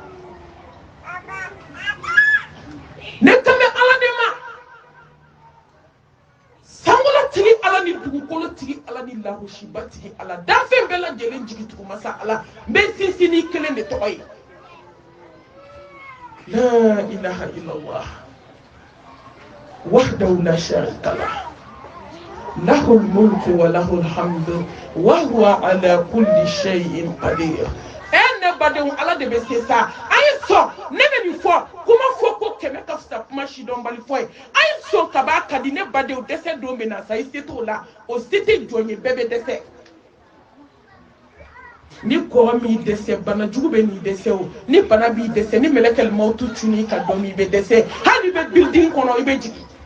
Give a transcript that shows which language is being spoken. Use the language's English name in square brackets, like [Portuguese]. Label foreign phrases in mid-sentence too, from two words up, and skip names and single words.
[Bambara] ne kan bɛ ala de ma sankolo tigi ala ni dugukolo tigi ala ni lahosiba tigi ala danfɛn bɛɛ lajɛlen jigi tugu masa ala n bɛ sinsinni kelen de tɔgɔ ye [Arabic] لا إله إلا الله وحده لا شريك له له الملك وله الحمد وهو على كل شيء قدير. [Bambara] Ne badenw ala de bɛ se sa a ye sɔn ne bɛ nin fɔ kuma fɔ ko keme ka fisa kuma si dɔn bali fɔ ye a ye sɔn ka b'a ka di ne badenw dɛsɛ don min na sa i se t'o la o se tɛ jɔn ye bɛɛ bɛ dɛsɛ ni kɔrɔ m'i dɛsɛ bana jugu bɛ n'i dɛsɛ o ni bana b'i dɛsɛ ni mɛlɛkɛl mawutu cunni ka dɔn i bɛ dɛsɛ hali i bɛ building kɔnɔ i bɛ jigin